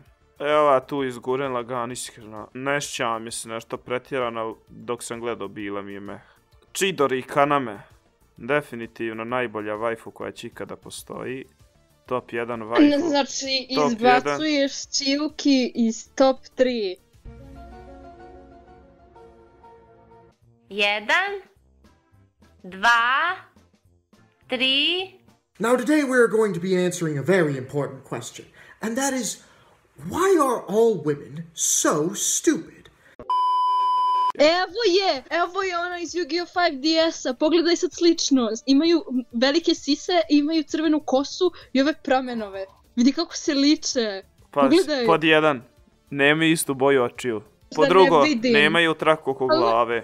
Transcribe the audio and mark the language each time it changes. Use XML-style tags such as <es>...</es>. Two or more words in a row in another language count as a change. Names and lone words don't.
<sr>Evo tu izguren lagan, iskreno. Ne sjećam mi se nešto pretjerano, dok sam gledao bila mi je meh. Chidori Kaname. Definitivno najbolja waifu koja će ikada postoji. Top 1 waifu. Znači, izbacuješ Chiyuki iz top 3. 1, 2, 3.</sr> <en>Now today we are going to be answering a very important question. And that is, why are all women so stupid?</en> <sr>Evo je ona iz Yu-Gi-Oh! 5DS-a, pogledaj sad sličnost. Imaju velike sise, imaju crvenu kosu i ove pramenove. Vidi kako se liče. Pogledaj. Pod 1, nemaju istu boju očiju. Pod drugo, nemaju traku oko glave.</sr>